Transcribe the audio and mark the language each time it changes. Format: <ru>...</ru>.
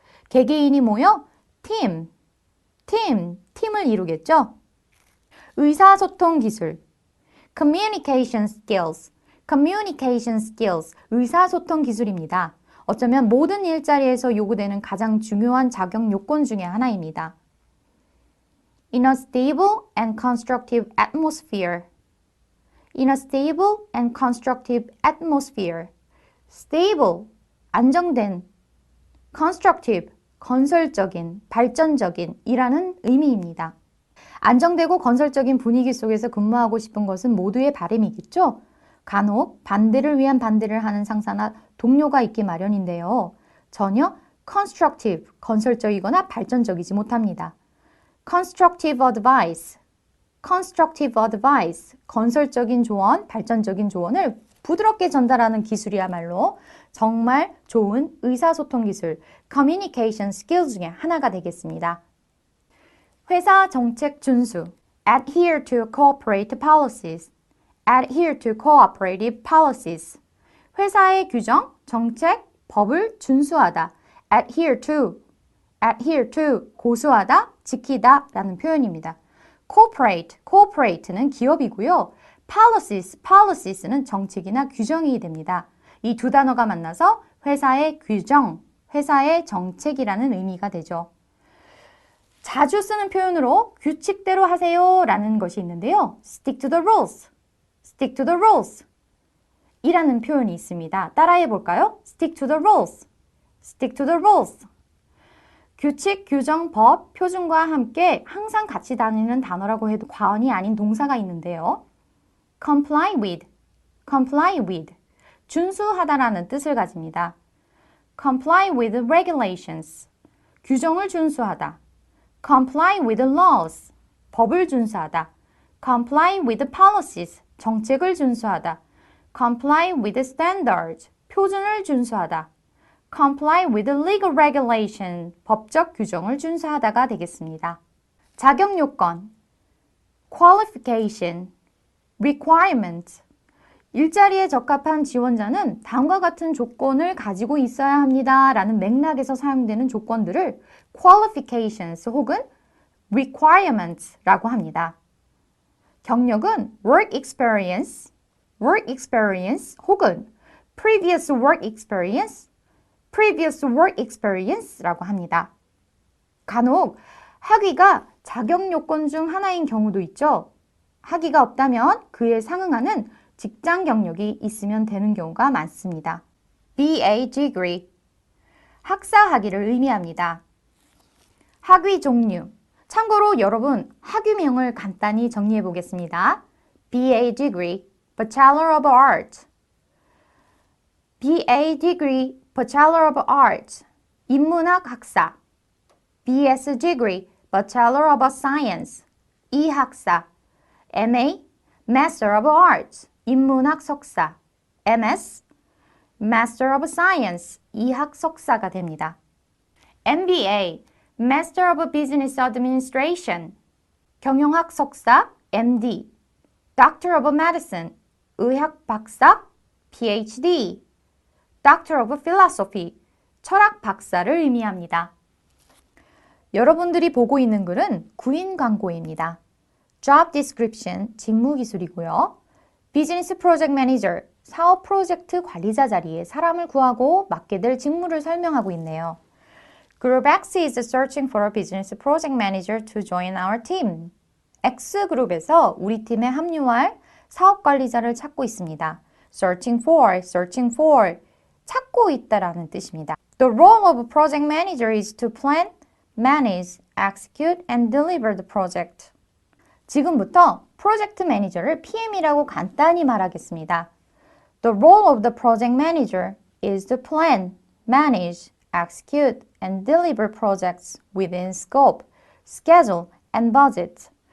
<ko>개개인이 모여 팀을 이루겠죠? 의사소통 기술,</ko> <en>communication skills, communication skills,</en> <ko>의사소통 기술입니다. 어쩌면 모든 일자리에서 요구되는 가장 중요한 자격 요건 중에 하나입니다.</ko> <en>In a stable and constructive atmosphere. In a stable and constructive atmosphere.</en> <ko>Stable, 안정된. Constructive, 건설적인, 발전적인 이라는 의미입니다. 안정되고 건설적인 분위기 속에서 근무하고 싶은 것은 모두의 바람이겠죠? 간혹 반대를 위한 반대를 하는 상사나 동료가 있기 마련인데요. 전혀 constructive, 건설적이거나 발전적이지 못합니다.</ko> <en>constructive advice, constructive advice,</en> <ko>건설적인 조언, 발전적인 조언을 부드럽게 전달하는 기술이야말로 정말 좋은 의사소통 기술,</ko> <en>communication skills</en> <ko>중에 하나가 되겠습니다. 회사 정책 준수,</ko> <en>adhere to corporate policies, adhere to cooperative policies.</en> <ko>회사의 규정, 정책, 법을 준수하다, adhere to, 고수하다, 지키다 라는 표현입니다. cooperate는 기업이고요. policies, 는 정책이나 규정이 됩니다. 이 두 단어가 만나서 회사의 규정, 회사의 정책이라는 의미가 되죠. 자주 쓰는 표현으로 규칙대로 하세요 라는 것이 있는데요.</ko> <en>stick to the rules, stick to the rules</en> <ko>이라는 표현이 있습니다. 따라해 볼까요?</ko> <en>stick to the rules, stick to the rules.</en> <ko>규칙, 규정, 법, 표준과 함께 항상 같이 다니는 단어라고 해도 과언이 아닌 동사가 있는데요.</ko> <en>comply with,</en> <ko>준수하다라는 뜻을 가집니다.</ko> <en>comply with regulations,</en> <ko>규정을 준수하다.</ko> <en>comply with laws,</en> <ko>법을 준수하다.</ko> <en>comply with policies,</en> <ko>정책을 준수하다.</ko> <en>comply with standards,</en> <ko>표준을 준수하다.</ko> <en>comply with legal regulation,</en> <ko>법적 규정을 준수하다가 되겠습니다. 자격 요건, qualification, requirement. 일자리에 적합한 지원자는 다음과 같은 조건을 가지고 있어야 합니다 라는 맥락에서 사용되는 조건들을 qualifications 혹은 requirements라고 합니다. 경력은</ko> <en>work experience</en> <ko>혹은</ko> <en>previous work experience</en> <ko>라고 합니다. 간혹 학위가 자격 요건 중 하나인 경우도 있죠. 학위가 없다면 그에 상응하는 직장 경력이 있으면 되는 경우가 많습니다.</ko> <en>BA degree,</en> <ko>학사 학위를 의미합니다. 학위 종류, 참고로 여러분 학위명을 간단히 정리해 보겠습니다.</ko> <en>BA degree, Bachelor of Arts. BA degree, Bachelor of Arts,</en> <ko>인문학 학사.</ko> <en>BS degree, Bachelor of Science,</en> <ko>이학사.</ko> <en>MA, Master of Arts,</en> <ko>인문학 석사.</ko> <en>MS, Master of Science,</en> <ko>이학 석사가 됩니다.</ko> <en>MBA, Master of Business Administration,</en> <ko>경영학 석사,</ko> <en>MD. Doctor of Medicine,</en> <ko>의학 박사,</ko> <en>PhD. Doctor of Philosophy,</en> <ko>철학 박사를 의미합니다. 여러분들이 보고 있는 글은 구인 광고입니다.</ko> <en>Job description,</en> <ko>직무 기술이고요.</ko> <en>Business Project Manager,</en> <ko>사업 프로젝트 관리자 자리에 사람을 구하고 맡게 될 직무를 설명하고 있네요.</ko> <en>Group X is searching for a business project manager to join our team.</en> <ko>X그룹에서 우리 팀에 합류할 사업 관리자를 찾고 있습니다.</ko> <en>Searching for,</en> <ko>찾고 있다라는 뜻입니다.</ko> <en>The role of a project manager is to plan, manage, execute, and deliver the project.</en> <ko>지금부터 프로젝트 매니저를 PM이라고 간단히 말하겠습니다.</ko> <en>The role of the project manager is to plan, manage, execute, and deliver projects within scope, schedule, and budget.</en>